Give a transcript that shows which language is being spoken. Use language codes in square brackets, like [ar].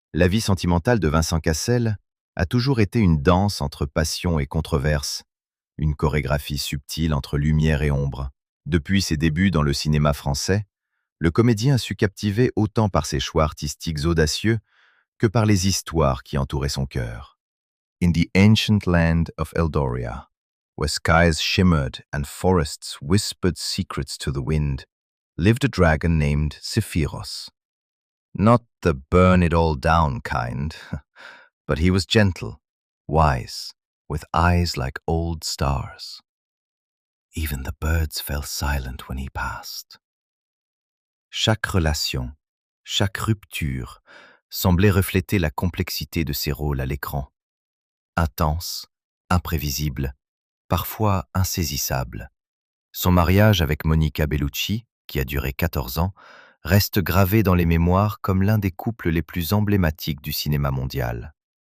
[fr] La vie sentimentale de Vincent Cassel a toujours été une danse entre passion et controverse, une chorégraphie subtile entre lumière et ombre. Depuis ses débuts dans le cinéma français, le comédien a su captiver autant par ses choix artistiques audacieux que par les histoires qui entouraient son cœur. [en] In the ancient land of Eldoria, where skies shimmered and forests whispered secrets to the wind, lived a dragon named Sephiros. Not the burn-it-all-down kind, but he was gentle, wise, with eyes like old stars. Even the birds fell silent when he passed. [fr] Chaque relation, chaque rupture semblait refléter la complexité de ses rôles à l'écran. Intense, imprévisible, parfois insaisissable. Son mariage avec Monica Bellucci, qui a duré 14 ans, reste gravé dans les mémoires comme l'un des couples les plus emblématiques du cinéma mondial.